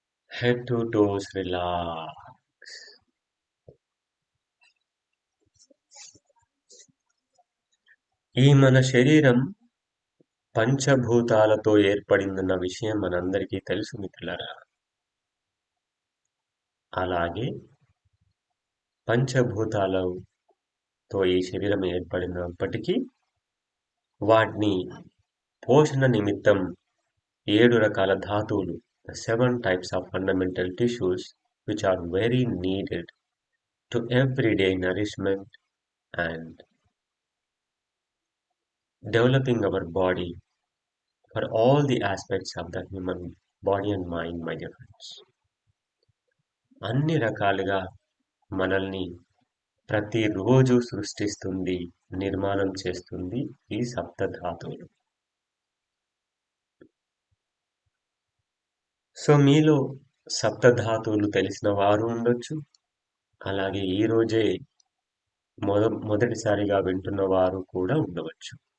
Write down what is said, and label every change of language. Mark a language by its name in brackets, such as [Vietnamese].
[English] Head to toes relax. [Telugu] ఈ మన శరీరం పంచభూతాలతో ఏర్పడిందన్న విషయం మనందరికీ తెలుసు మిత్రులారా. అలాగే పంచభూతాలతో ఈ శరీరం ఏర్పడినప్పటికీ వాటిని పోషణ నిమిత్తం 7 రకాల ధాతువులు, [English] 7 types of fundamental tissues which are very needed to everyday nourishment and developing our body for all the aspects of the human body and mind, my dear friends. [Telugu] అన్ని రకాలుగా మనల్ని ప్రతిరోజు సృష్టిస్తుంది, నిర్మాణం చేస్తుంది ఈ సప్తధాతువులు. సో మీలో సప్తధాతువులు తెలిసిన వారు ఉండొచ్చు, అలాగే ఈ రోజే మొదటిసారిగా వింటున్న వారు కూడా ఉండవచ్చు.